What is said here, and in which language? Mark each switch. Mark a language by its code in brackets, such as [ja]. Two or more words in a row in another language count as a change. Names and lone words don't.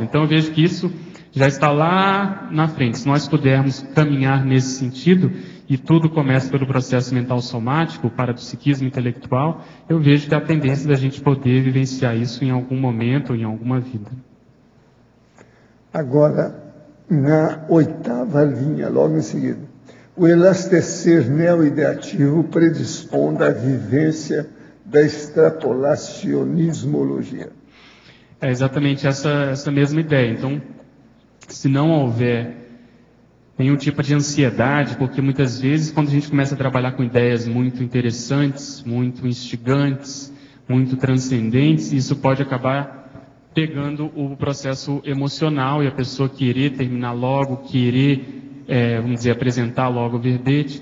[pt] Então eu vejo que isso já está lá na frente. Se nós pudermos caminhar nesse sentido, e tudo começa pelo processo mental somático, o parapsiquismo intelectual, eu vejo que há a tendência da gente poder vivenciar isso em algum momento ou em alguma vida. Agora, na oitava linha, logo em seguida, o elastecer neoideativo predispondo à vivência da extrapolacionismologia. É exatamente essa mesma ideia. Então, se não houver nenhum tipo de ansiedade, porque muitas vezes quando a gente começa a trabalhar com ideias muito interessantes, muito instigantes, muito transcendentes, isso pode acabar pegando o processo emocional e a pessoa querer terminar logo, querer, vamos dizer, apresentar logo o verbete.